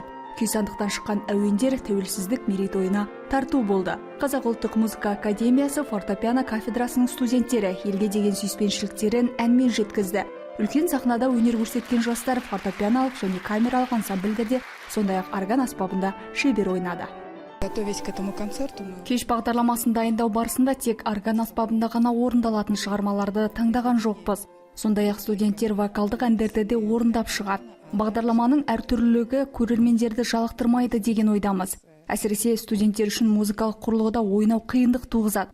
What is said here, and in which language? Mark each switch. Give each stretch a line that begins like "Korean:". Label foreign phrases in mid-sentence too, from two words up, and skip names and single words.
Kazakh: Күй-сандықтан шыққан әуендер тәуелсіздік мерейтойына тарту болды. Қазақ ұлттық музыка академиясы фортепиано кафедрасының студенттері елге деген сүйіспеншіліктерін әнмен жеткізді. Үлкен сахнада өнер көрсеткен жастар фортепианолық және камералық ансамбльдерде, сондай-ақ орган аспабында шебер ойнады.
Russian: Готовясь к этому концерту,
Kazakh: Кеш бағдарламасын дайындау барысында тек орган аспабында ғана орындалатын шығармаларды таңдаған жоқпыз. Сондай-ақ студенттер вокалдық әндерді де орындап шығады. Бағдарламаның әртүрлілігі көрермендерді жалықтырмайды деген ойдамыз. Әсіресе студенттер үшін музыкалық құрылғыда ойнау қиындық туғызады.